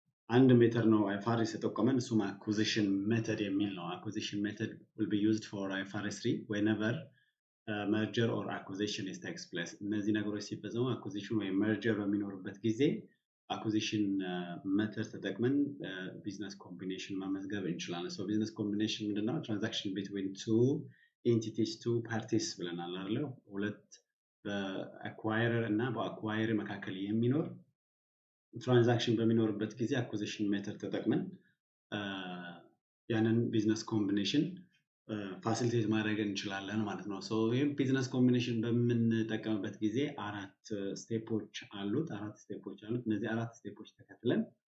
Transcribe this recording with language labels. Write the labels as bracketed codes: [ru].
[am] አንድ ሜተድ ነው IFRS የተጠቀመን፣ እሱም አኩዚሽን ሜተድ የሚል ነው። አኩዚሽን ሜተድ [en] will be used for IFRS 3 whenever merger or acquisition is takes place። [am] እነዚህ ነገሮች ሲፈጸሙ አኩዚሽን ወይ መርጀር በሚኖርበት ጊዜ አኩዚሽን ሜተድ ተጠቅመን ቢዝነስ ኮምቢኔሽን መመዝገብ እንችላለን። ቢዝነስ ኮምቢኔሽን ምንድነው? ትራንዛክሽን [en] between two entities, two parties [am] ብለናል አይደል? ሁለት በአኳየረር እና በአኳየር መካከል የሚኖር ትራንዛክሽን በሚኖርበት ጊዜ አኩዚሽን ሜተድ ተጠቅመን ያንን ቢዝነስ ኮምቢኔሽን ፋሲሊቴት ማድረግ እንችላለን ማለት ነው። ይሄን ቢዝነስ ኮምቢኔሽን በምንጠቀምበት ጊዜ አራት ስቴፖች አሉት። እነዚህ አራት ስቴፖች ተከትለን